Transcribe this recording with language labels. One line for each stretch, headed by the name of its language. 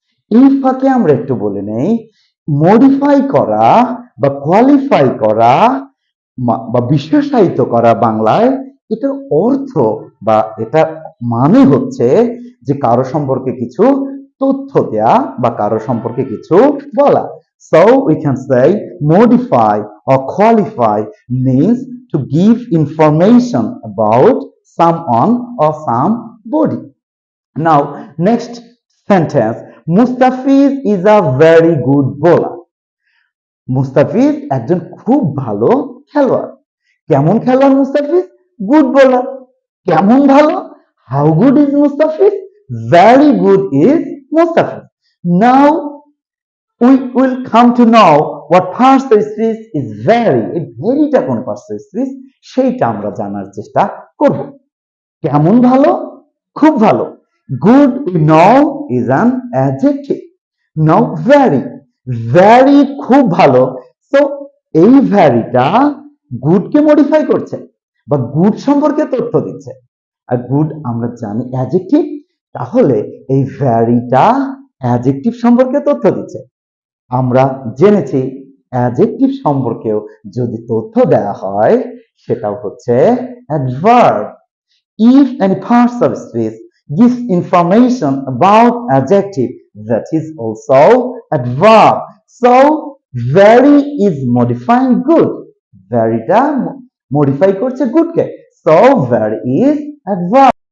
Bangla: এই ফাঁকে আমরা একটু বলে নেই, মডিফাই করা বা কোয়ালিফাই করা বা বিশেষায়িত করা বাংলায় এটার অর্থ বা এটার মানে হচ্ছে যে কারো সম্পর্কে কিছু তথ্য দেয়া বা কারো সম্পর্কে কিছু বলা।
English: So we can say modify or qualify means to give information about someone or somebody. Now, next sentence. Mustafiz is a very good bowler.
Bangla: Mustafiz একজন খুব ভালো খেলোয়াড়। কেমন খেলোয়াড় মুস্তাফিজ?
English: Good bowler.
Bangla: কেমন ভালো?
English: How good is Mustafiz? Very good is Mustafiz. Now we will come to know what parts of speech is very.
Bangla: এই ভেরিটা কোন পার্টস অফ স্পিচ সেইটা আমরা জানার চেষ্টা করব। কেমন ভালো? খুব ভালো।
English: Good we know is an adjective. Now very, very
Bangla: খুব ভালো। তো এই ভ্যারিটা গুডকে মডিফাই করছে বা গুড সম্পর্কে তথ্য দিচ্ছে। আর গুড আমরা জানি অ্যাডজেক্টিভ, তাহলে এই ভ্যারিটা অ্যাডজেক্টিভ সম্পর্কে তথ্য দিচ্ছে। আমরা জেনেছি অ্যাডজেক্টিভ সম্পর্কেও যদি তথ্য দেওয়া হয় সেটাও হচ্ছে adverb.
English: If any parts of speech gives information about adjective, that is also adverb. So very is modifying good. Very টা modify
Bangla: করছে
English: good কে, so very is adverb.